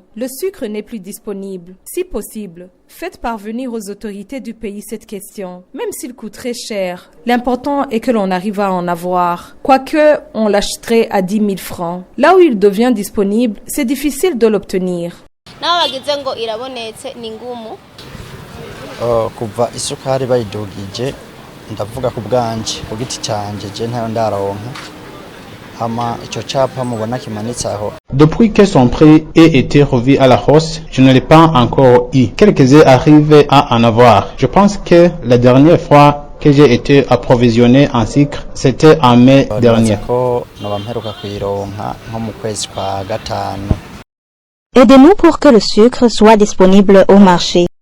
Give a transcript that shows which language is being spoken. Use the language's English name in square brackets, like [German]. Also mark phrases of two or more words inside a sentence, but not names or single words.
[French] Le sucre n'est plus disponible. Si possible, faites parvenir aux autorités du pays cette question, même s'il coûterait cher. L'important est que l'on arrive à en avoir. Quoique on l'achèterait à 10 000 francs. Là où il devient disponible, c'est difficile de l'obtenir. [Rundi] Kuva isukari bayidugije ndavuga ku bwanje ku giti canje je ntayo ndaronka hama ico capa mubona kimanitse aho. [French] Depuis que son prix ait été revu à la hausse, je ne l'ai pas encore eu. Quelques-uns arrivent à en avoir. Je pense que la dernière fois que j'ai été approvisionné en sucre, c'était en mai dernier. Aidez-nous pour que le sucre soit disponible au marché.